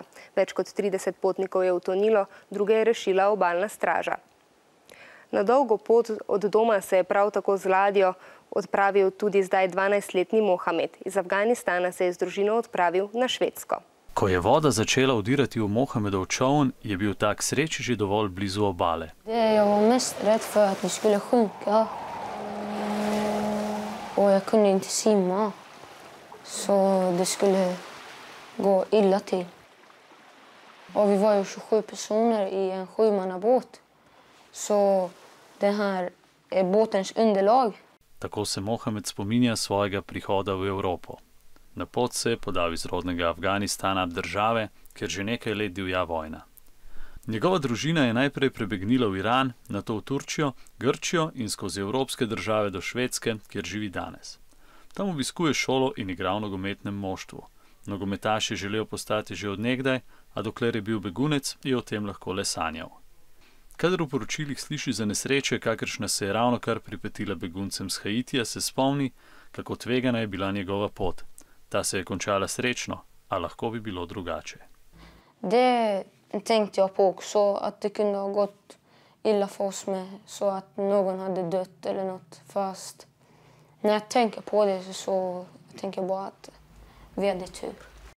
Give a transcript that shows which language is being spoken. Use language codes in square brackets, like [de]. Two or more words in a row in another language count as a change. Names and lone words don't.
[sl] Več kot 30 potnikov je utonilo, druge je rešila obalna straža. Na dolgo pot od doma se je prav tako z ladjo odpravil tudi zdaj 12-letni Mohamed. Iz Afganistana se je z družino odpravil na Švedsko. Ko je voda začela vdirati v Mohamedov čoln, je bil ta k sreči že dovolj blizu obale. [sv] Jeg var mest rädd för att vi skulle sjunka. Och jag kunde inte simma. Så det skulle gå illa till. Och vi var ju 27 personer i en 7-mannabåt. Så det här är båtens underlag. [sl] Tako se Mohamed spominja svojega prihoda v Evropo. Na pot se je podal iz rodnega Afganistana, države, kjer že nekaj let divja vojna. Njegova družina je najprej prebegnila v Iran, nato v Turčijo, Grčijo in skozi evropske države do Švedske, kjer živi danes. Tam obiskuje šolo in igra v nogometnem moštvu. Nogometaš je želel postati že od nekdaj, a dokler je bil begunec, je o tem lahko le sanjal. Kadar v poročilih sliši za nesreče, kakršna se je ravnokar pripetila beguncem z Haitija, se spomni, kako tvegana je bila njegova pot. Ta se je končala srečno, a lahko bi bilo drugače. [sv] Det tänkte jag på också, att det kunde ha gått illa för oss med, så att någon hade dött eller något. Fast när jag tänker på det så tänker jag bara att vi hade tur.